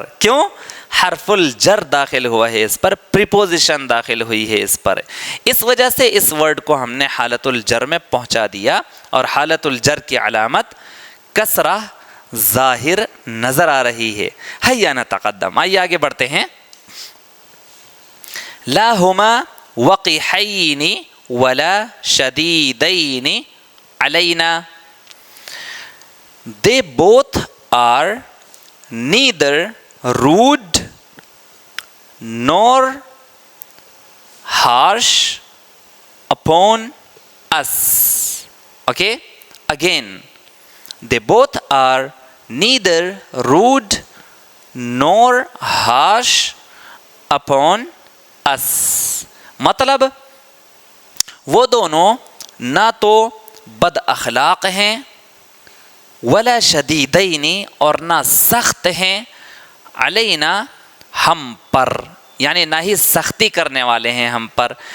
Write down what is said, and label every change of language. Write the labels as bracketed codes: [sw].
[ur] کیوں؟ حرف الجر داخل ہوا ہے اس پر, پریپوزیشن داخل ہوئی ہے اس پر, اس وجہ سے اس ورڈ کو ہم نے حالت الجر میں پہنچا دیا, اور حالت الجر کی علامت کسرہ ظاہر نظر آ رہی ہے. [ar] ہیا نتقدم, [ur] آئیے آگے بڑھتے ہیں. [ar] لا ہما وقحین ولا شدیدین علینا. [en] They both are neither rude nor harsh upon us. Okay? Again, they both are neither rude nor harsh upon us. [ur] مطلب وہ دونوں نہ تو بد اخلاق ہیں, [ar] ولا شدیدین, [ur] اور نہ سخت ہیں, علینا, ہم پر, یعنی نہ ہی سختی کرنے والے ہیں ہم پر.